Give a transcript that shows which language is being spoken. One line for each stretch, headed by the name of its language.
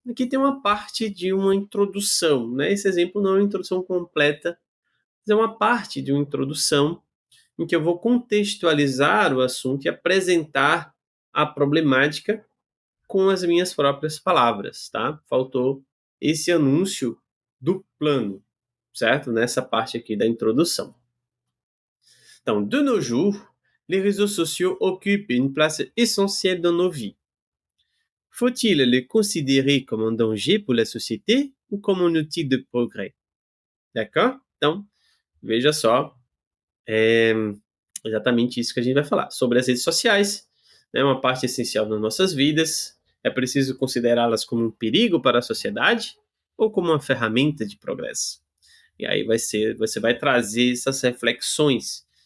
Portuguese: Aqui tem uma parte de uma introdução, né? Esse exemplo não é uma introdução completa, mas é uma parte de uma introdução em que eu vou contextualizar o assunto e apresentar a problemática com as minhas próprias palavras, tá? Faltou esse anúncio do plano, certo? Nessa parte aqui da introdução. Então,
French: de nos jours, les réseaux sociaux occupent une place essentielle dans nos vies. Faut-il les considérer comme un danger pour la société ou comme un outil de progrès? D'accord?
Portuguese: Então, veja só, é exatamente isso que a gente vai falar. Sobre as redes sociais, é uma parte essencial das nossas vidas. É preciso considerá-las como um perigo para a sociedade ou como uma ferramenta de progresso? E aí você vai trazer essas reflexões.